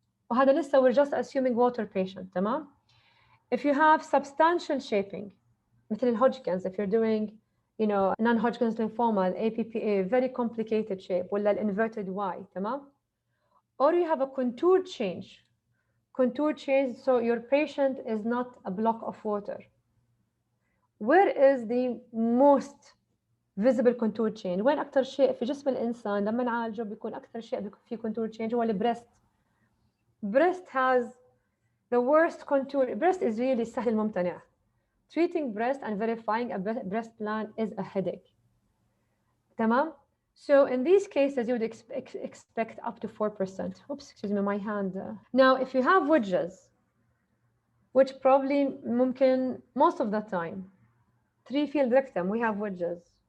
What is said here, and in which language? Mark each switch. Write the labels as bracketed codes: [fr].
[en] وهذا لسه we're just assuming water patient, [ar] تمام? [en] If you have substantial shaping, [ar] مثل الهودجكنز, [en] if you're doing, you know, non-Hodgkin's lymphoma, APPA, very complicated shape, ولا inverted Y, تمام? Or you have a contour change. Contour change, so your patient is not a block of water. Where is the most visible contour change؟ [ar] وين أكتر شيء في جسم الإنسان لما نعالجه بيكون أكتر شيء بيكون فيه contour change هو البريست. [en] Breast has the worst contour. Breast is really [ar] سهل الممتنع. [en] Treating breast and verifying a breast plan is a headache. [ar] تمام? [en] So in these cases, you would expect up to 4%. Oops, excuse me, my hand. Now, if you have wedges, which probably ممكن most of the time, 3-field rectum, we have wedges.